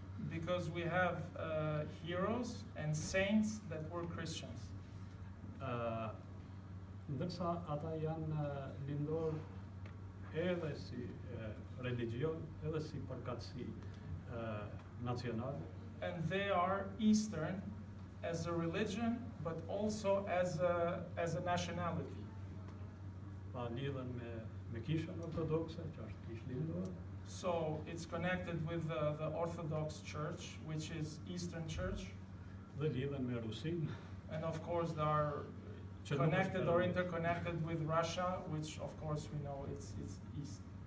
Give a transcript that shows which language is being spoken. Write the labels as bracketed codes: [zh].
[en] Because we have heroes and saints that were Christians. [sq] Ndërsa ata janë lindor edhe si religjion, edhe si përkatësi nacionale. [en] And they are Eastern as a religion, but also as a nationality. [sq] Pa lidhen me kishën ortodokse, që është kishë lindor. [en] So it's connected with the Orthodox Church, which is Eastern Church. [sq] Dhe lidhen me Rusinë. [en] And of course they are connected or interconnected with Russia, which of course we know it's East.